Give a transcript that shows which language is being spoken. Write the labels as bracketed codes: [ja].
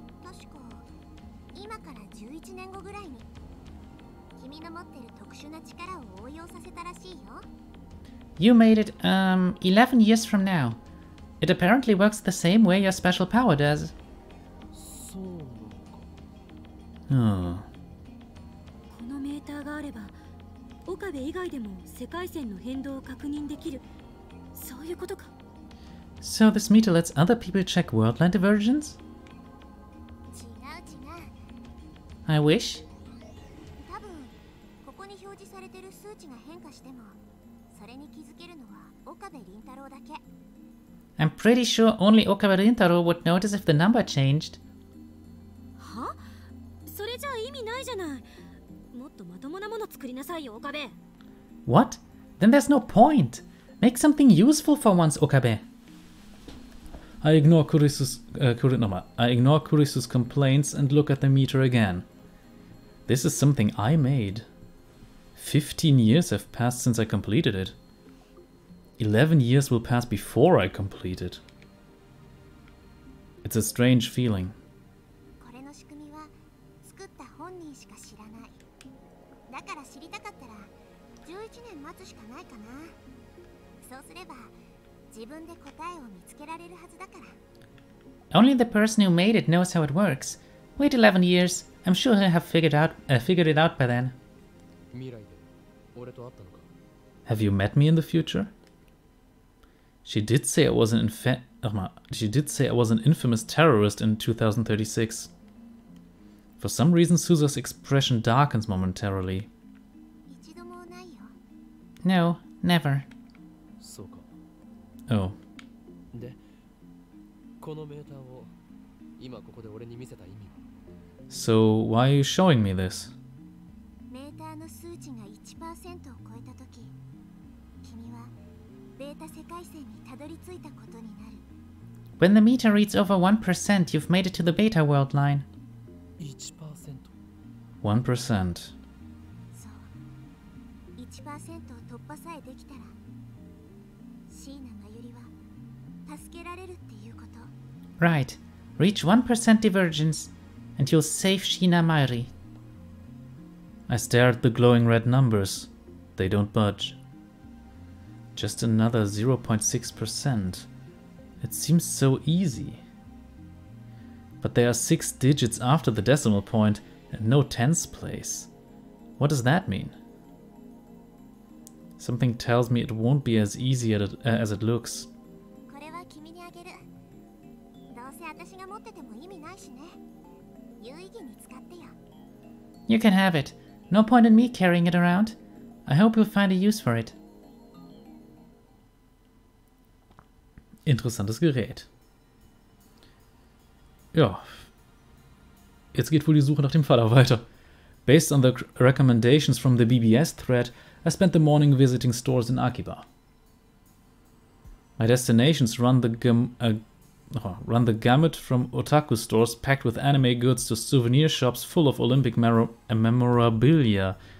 [ja] 確か今から11年後ぐらいに君の持ってる特殊な力を応用させたらしいよ。 [en] You made it, 11 years from now. It apparently works the same way your special power does. [ja] そうなのか。 [en] Hmm. [ja] このメーターがあれば岡部以外でも世界線の変動を確認できる、そういうことか。 [en] So this meter lets other people check worldline divergence? [ja] 違う。 [en] I wish. [ja] 多分ここに表示されてる数値が変化してもそれに気づけるのは岡部倫太郎だけ。 [en] I'm pretty sure only Okabe Rintaro would notice if the number changed. [ja] は？それじゃあ意味ないじゃない。もっとまともなもの作りなさいよ、岡部。 [en] What? Then there's no point. Make something useful for once, Okabe. I ignore Kurisu's complaints and look at the meter again. This is something I made. 15 years have passed since I completed it. 11 years will pass before I complete it. It's a strange feeling. [ja] これの仕組みは作った本人しか知らない。だから知りたかったら11年待つしかないかな。そうすれば自分で答えを見つけられるはずだから。 [en] Only the person who made it knows how it works. Wait 11 years. I'm sure he'll have figured it out by then. [ja] 未来で俺と会ったのか？ [en] Have you met me in the future? She did say I was an infamous terrorist in 2036. For some reason, Suza's expression darkens momentarily. [ja] 一度もないよ。 [en] No, never. [ja] そうか。 [en] Oh. [ja] で、このメーターを今ここで俺に見せた意味は？ [en] So, why are you showing me this? [ja] メーターの数値が 1% を超えたとき、君はベータ世界線にたどり着いたことになる。 [en] When the meter reads over 1%, you've made it to the beta world line. [ja] 1%？ [en] 1%. [ja] そう。 1% を突破さえできたら、椎名真由里は助けられるっていうこと。 [en] Right. Reach 1% divergence, and you'll save Shina Mairi. I stare at the glowing red numbers. They don't budge. Just another 0.6%. It seems so easy. But there are 6 digits after the decimal point and no tens place. What does that mean? Something tells me it won't be as easy as it looks. [ja] これは君にあげる。どうせ私が持ってても意味ないしね。有意義に使ってよ。 [en] You can have it. No point in me carrying it around. I hope you'll find a use for it. [de] Interessantes Gerät. Ja. Jetzt geht wohl die Suche nach dem Vater weiter. [en] Based on the recommendations from the BBS thread, I spent the morning visiting stores in Akiba. My destinations run the gamut from otaku stores packed with anime goods to souvenir shops full of Olympic memorabilia.